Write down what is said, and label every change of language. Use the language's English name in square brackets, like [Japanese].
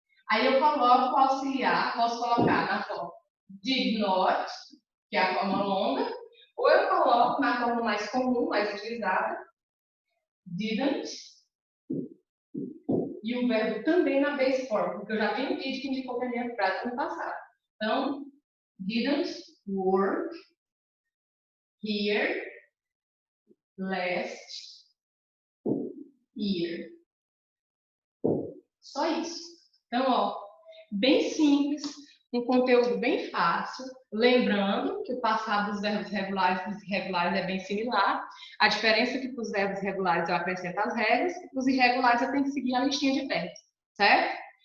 [Portuguese] Aí eu coloco o auxiliar, posso colocar na forma did not, que é a forma longa, ou eu coloco na forma mais comum, mais utilizada, didn't, e o verbo também na base form, porque eu já tenho did que indicou que a minha frase no passado. [English] Então, didn't work here last year. [Portuguese] Só isso. Então, ó, bem simples, um conteúdo bem fácil. Lembrando que o passado dos verbos regulares e dos irregulares é bem similar. A diferença é que para os verbos regulares eu acrescento as regras e para os irregulares eu tenho que seguir a listinha de verbos, certo?